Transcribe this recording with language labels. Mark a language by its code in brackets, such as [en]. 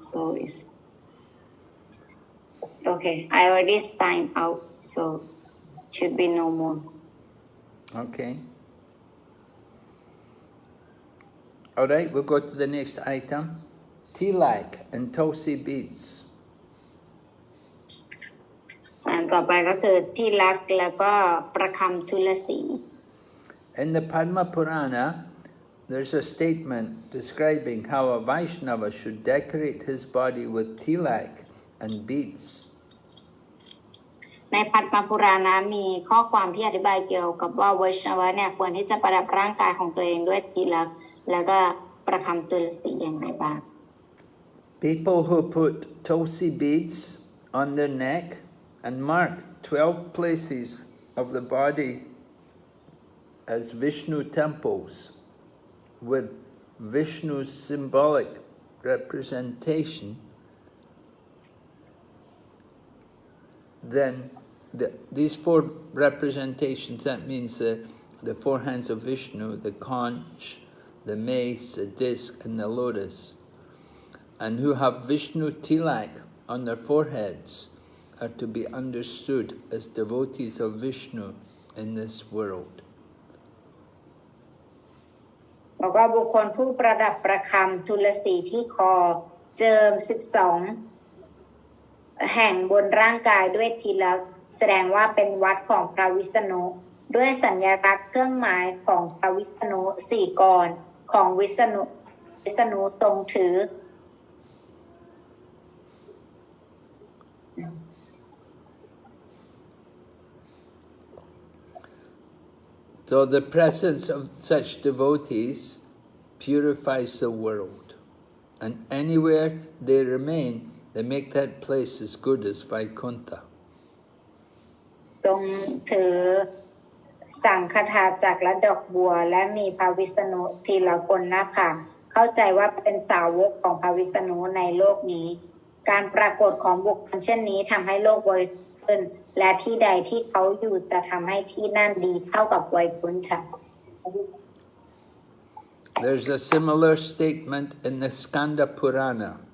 [en] So it's okay. I already signed out, so should be no more. Okay. All right, we'll go to the next item. Tilak and Tulsi beads. [th] อันต่อไปก็คือที่รักแล้วก็ประคำทุลสี [en] In the Padma Purana, there's a statement describing how a Vaishnava should decorate his body with tilak and beads. [th] ในปัตตปุรานะมีข้อความที่อธิบายเกี่ยวกับว่าไวชนวะเนี่ยควรที่จะประดับร่างกายของตัวเองด้วยทีลักษณ์แล้วก็ประคำตุลสีอย่างไรบ้าง [en] People who put tulsi beads on their neck and mark 12 places of the body as Vishnu temples with Vishnu's symbolic representation, then these four representations, that means the four hands of Vishnu, the conch, the mace, the disc, and the lotus, and who have Vishnu tilak on their foreheads, are to be understood as devotees of Vishnu in this world. [th] บอกว่าบุคคลผู้ประดับประคำทุลสีที่คอเจิม12แห่งบนร่างกายด้วยทีลักษณ์แสดงว่าเป็นวัดของพระวิษณุด้วยสัญลักษณ์เครื่องหมายของพระวิษณุ4กรของวิษณุทรงถือ [en] So the presence of such devotees purifies the world, and anywhere they remain, they make that place as good as Vaikuntha. [th] ทรงถือสังฆทานจากและดอกบัวและมีพระวิษณุทีละคนหน้าผากเข้าใจว่าเป็นสาวกของพระวิษณุในโลกนี้การปรากฏของบุคคลเช่นนี้ทำให้โลกบริสุทธิ์ขึ้นและที่ใดที่เขาอยู่จะทำให้ที่นั่นดีเท่ากับไวกุนทะ [en] There's a similar statement in the Skanda Purana.